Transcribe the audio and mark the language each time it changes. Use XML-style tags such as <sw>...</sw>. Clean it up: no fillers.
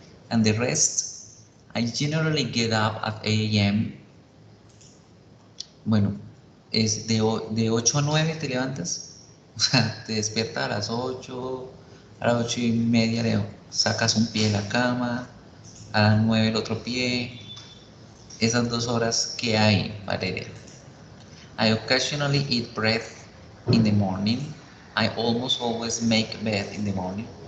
<en>And the rest, I generally get up at 8 a.m.</en> <es>Bueno, es de 8 a 9 te levantas. O sea, te despiertas a las 8, a las 8:30 sacas un pie de la cama, a las 9 el otro pie. Esas 2 horas que hay, Valeria.</es> <en>I occasionally eat bread in the morning. I almost always make bed in the morning.</en>